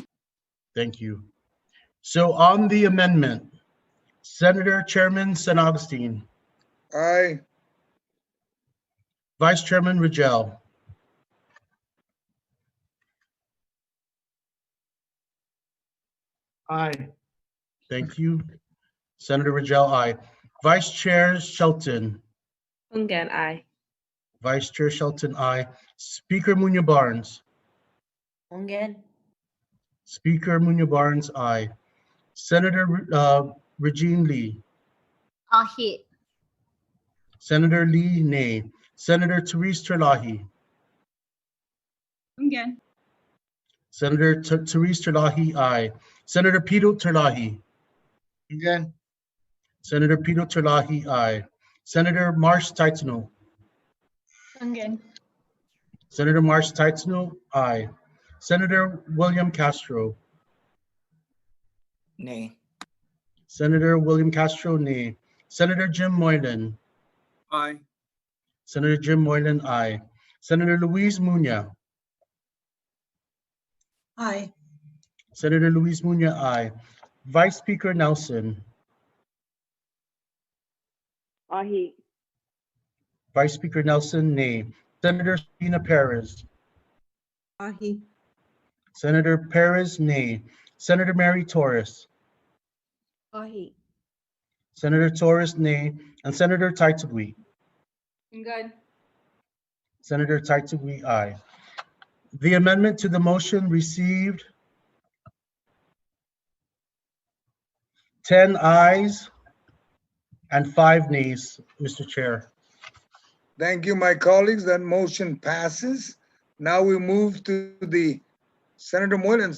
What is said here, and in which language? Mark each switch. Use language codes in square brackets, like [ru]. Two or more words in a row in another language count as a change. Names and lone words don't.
[en] Thank you. So on the amendment, Senator Chairman San Agustin. Aye. Vice Chairman Rigel. Aye. Thank you. Senator Rigel, aye. Vice Chair Shelton. Ungan, aye. Vice Chair Shelton, aye. Speaker Munya Barnes. Ungan. Speaker Munya Barnes, aye. Senator Regine Lee. Aye. Senator Lee, nay. Senator Therese Terlahi. Again. Senator Therese Terlahi, aye. Senator Pt.2 Terlahi. Again. Senator Pt.2 Terlahi, aye. Senator Marsh Taitano. Again. Senator Marsh Taitano, aye. Senator William Castro. Nay. Senator William Castro, nay. Senator Jim Moylan. Aye. Senator Jim Moylan, aye. Senator Luis Munya. Aye. Senator Luis Munya, aye. Vice Speaker Nelson. Aye. Vice Speaker Nelson, nay. Senator Sabina Perez. Aye. Senator Perez, nay. Senator Mary Torres. Aye. Senator Torres, nay. And Senator Taitagui. Good. Senator Taitagui, aye. The amendment to the motion received 10 ayes and 5 nays, Mr. Chair. Thank you, my colleagues. That motion passes. Now we move to the Senator Moylan's.